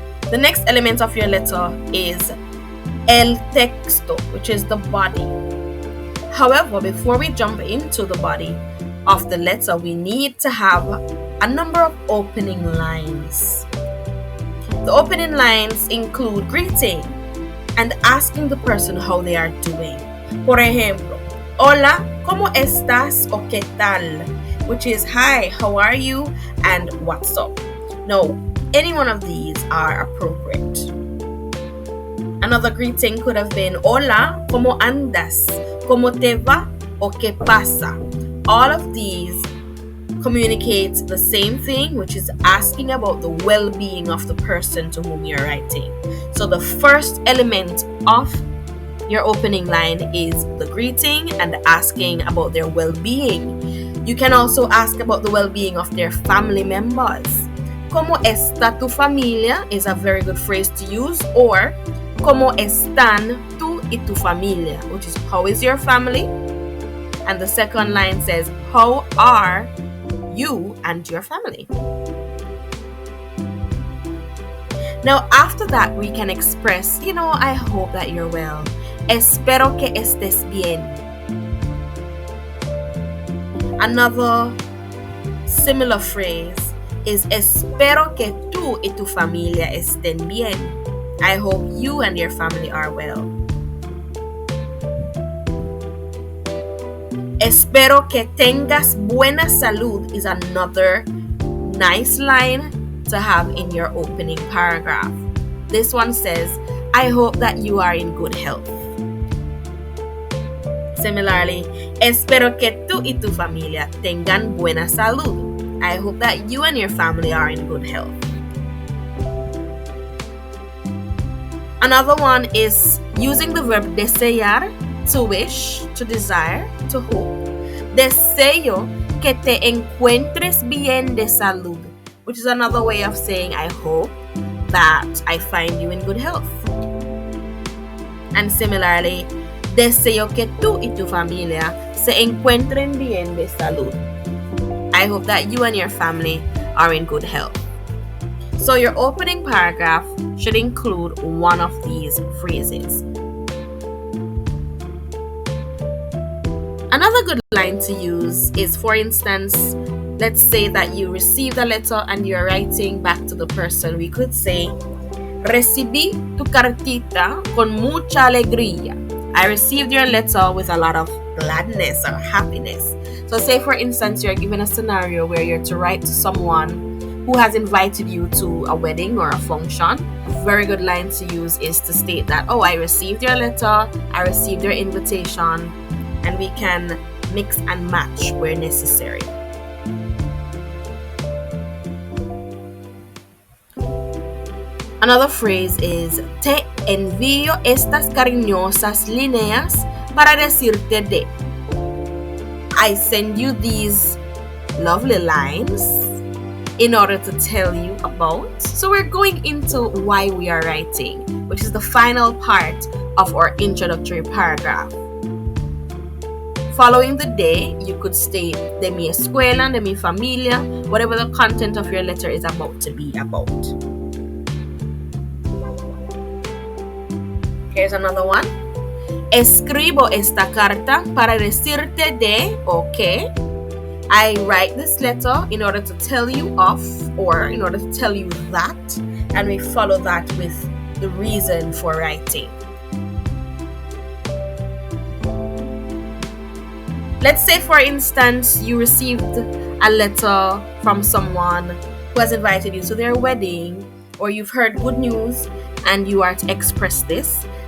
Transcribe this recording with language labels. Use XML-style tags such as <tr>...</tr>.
<en>The next element of your letter is el texto, which is the body. However, before we jump into the body of the letter, we need to have a number of opening lines. The opening lines include greeting and asking the person how they are doing.</en> <es>Por ejemplo, hola, ¿cómo estás o qué tal?</es> <en>Which is hi, how are you, and what's up. Now, any one of these are appropriate. Another greeting could have been</en> <es>hola, ¿cómo andas? ¿Cómo te va o qué pasa?</es> <en>All of these communicate the same thing, which is asking about the well-being of the person to whom you're writing. So the first element of your opening line is the greeting and asking about their well-being. You can also ask about the well-being of their family members.</en> <es>¿Cómo está tu familia?</es> <en>Is a very good phrase to use. Or</en> <es>¿Cómo están tú y tu familia?</es> <en>Which is how is your family? And the second line says how are you and your family? Now after that we can express, I hope that you're well.</en> <es>Espero que estés bien.</es> <en>Another similar phrase is</en> <es>espero que tú y tu familia estén bien.</es> <en>I hope you and your family are well.</en> <es>Espero que tengas buena salud</es> <en>is another nice line to have in your opening paragraph. This one says, I hope that you are in good health. Similarly,</en> <es>espero que tú y tu familia tengan buena salud.</es> <en>I hope that you and your family are in good health. Another one is using the verb desear, to wish, to desire, to hope.</en> <es>Deseo que te encuentres bien de salud,</es> <en>which is another way of saying I hope that I find you in good health. And similarly,</en> <es>deseo que tú y tu familia se encuentren bien de salud.</es> <en>I hope that you and your family are in good health. So your opening paragraph should include one of these phrases. Another good line to use is, for instance, let's say that you received a letter and you're writing back to the person. We could say,</en> <es>recibí tu cartita con mucha alegría.</es> <en>I received your letter with a lot of gladness or happiness. So say, for instance, you're given a scenario where you're to write to someone who has invited you to a wedding or a function. A very good line to use is to state that, oh, I received your letter, I received your invitation, and we can mix and match where necessary. Another phrase is,</en> <es>te envío estas cariñosas líneas para decirte de.</es> <en>I send you these lovely lines in order to tell you about. So we're going into why we are writing, which is the final part of our introductory paragraph. Following the day, you could state</en> <es>de mi escuela, de mi familia,</es> <en>whatever the content of your letter is about to be about. Here's another one.</en> <es>Escribo esta carta para decirte de o que.</es> <en>I write this letter in order to tell you of, or in order to tell you that, and we follow that with the reason for writing. Let's say, for instance, you received a letter from someone who has invited you to their wedding, or you've heard good news and you are to express this.</en>